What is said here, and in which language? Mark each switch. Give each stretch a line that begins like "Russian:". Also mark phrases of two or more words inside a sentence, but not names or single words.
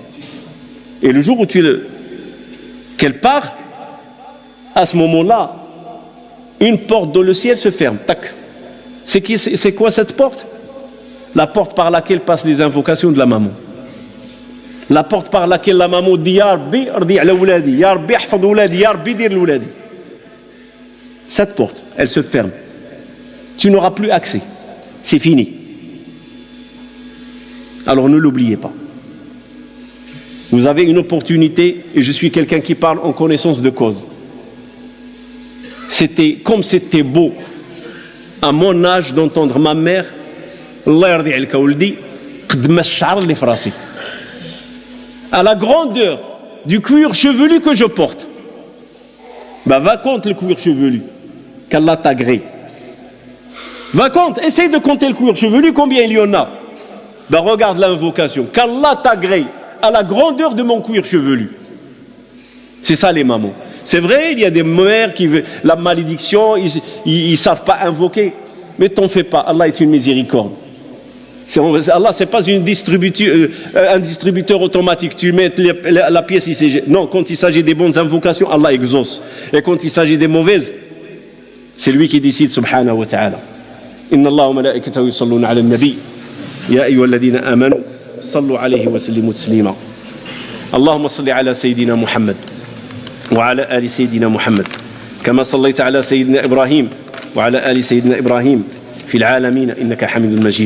French: Et le jour où qu'elle part, à ce moment-là, une porte dans le ciel se ferme. Tac. C'est quoi cette porte? La porte par laquelle passent les invocations de la maman. La porte par laquelle la maman dit
Arabic: يا ربي، رضى على أولادي، يا ربي، احفظ أولادي، يا ربي، دير لولادي.
French: Cette porte, elle se ferme. Tu n'auras plus accès. C'est fini. Alors ne l'oubliez pas. Vous avez une opportunité, et je suis quelqu'un qui parle en connaissance de cause. C'était beau à mon âge d'entendre ma mère,
Arabic: الله يرضي عليك ولدي، قد الشعر لي فراسي.
French: À la grandeur du cuir chevelu que je porte. Bah, va compte le cuir chevelu qu'Allah t'agrée. Va compte, essaye de compter le cuir chevelu, combien il y en a. Bah, regarde l'invocation, qu'Allah t'agrée à la grandeur de mon cuir chevelu. C'est ça les mamans. C'est vrai, il y a des mères qui veulent la malédiction, ils ne savent pas invoquer. Mais t'en fais pas, Allah est une miséricorde. Allah, ce n'est pas un distributeur automatique. Tu mets la pièce ici. Non, quand il s'agit des bonnes invocations, Allah exauce. Et quand il s'agit des mauvaises, c'est lui qui décide,
Arabic: سبحانه وتعالى. إن الله وملائكته يصلون على النبي. يا أيها الذين آمنوا، صلوا عليه وسلموا تسليما. اللهم صل على سيدنا محمد وعلى آل سيدنا محمد. كما صليت على سيدنا إبراهيم وعلى آل سيدنا إبراهيم في العالمين إنك حميد مجيد.